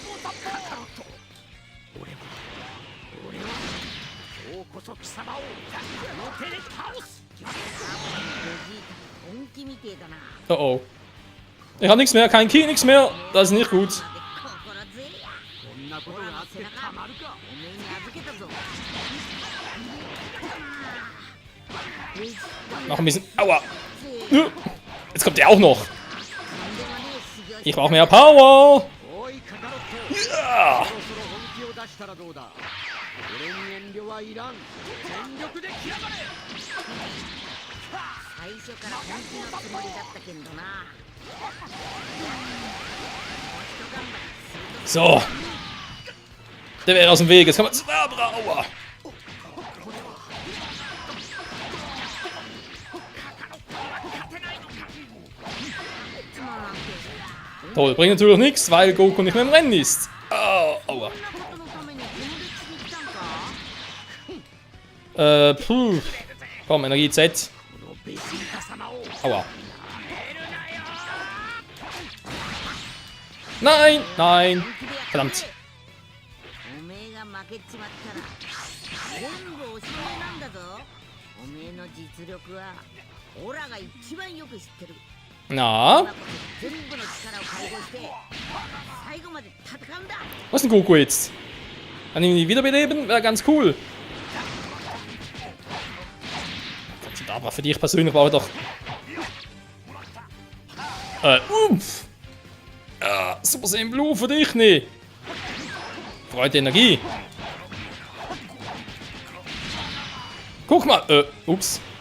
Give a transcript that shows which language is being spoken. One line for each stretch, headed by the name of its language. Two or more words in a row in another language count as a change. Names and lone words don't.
Japanese: 今日こそ貴様をこの手で倒す本気みてえだな
German: Oh oh. Ich habe nichts mehr, kein Ki, nichts mehr. Das ist nicht gut.
Japanese: 心強いやこんなことがあってたまるかおめえに預けたぞ
German: Noch ein bisschen. Aua! Jetzt kommt der auch noch. Ich brauche mehr Power.
Japanese: おいカカロット
German: Ja.
Japanese: そろそろ本気を出したらどうだ俺に遠慮はいらん全力で来やがれ最初から本気のつもりだったけんどな
German: So. Der wäre aus dem Weg. Jetzt kann man zu Abra. Aua. Toll, bringt natürlich nichts, weil Goku nicht mehr im Rennen ist. Oh, aua.
Japanese: こんなことのためにこの歴史に来たんか
German: Puh. Komm, Energie Z.
Japanese: このベジータ様を
German: Aua. Nein, nein. Verdammt.
Japanese: おめえが負けちまったら全部おしまいなんだぞおめえの実力はオラが一番よく知ってる
German: Na?
Japanese: 全部の力を解放して最後まで戦うんだ
German: Was ist denn Goku jetzt? Kann ihn wiederbeleben? Wäre ganz cool. Aber für dich persönlich war er doch. Ja, Super Saiyan Blue für dich nicht. Freut Energie. Guck mal. Ups.